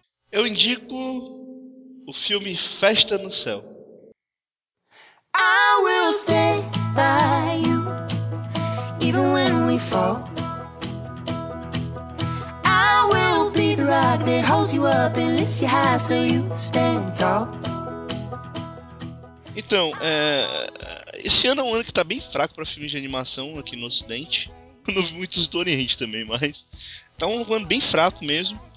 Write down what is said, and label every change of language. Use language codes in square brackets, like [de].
[pt] Eu indico o filme Festa no Céu. [en] I will stay by you, even when we fall. I will be the rock that holds you up and lifts you high so you stand tall. [pt] Então, esse ano é um ano que tá bem fraco pra filmes de animação aqui no Ocidente. Eu não vi muitos do Oriente também, mas tá um ano bem fraco mesmo.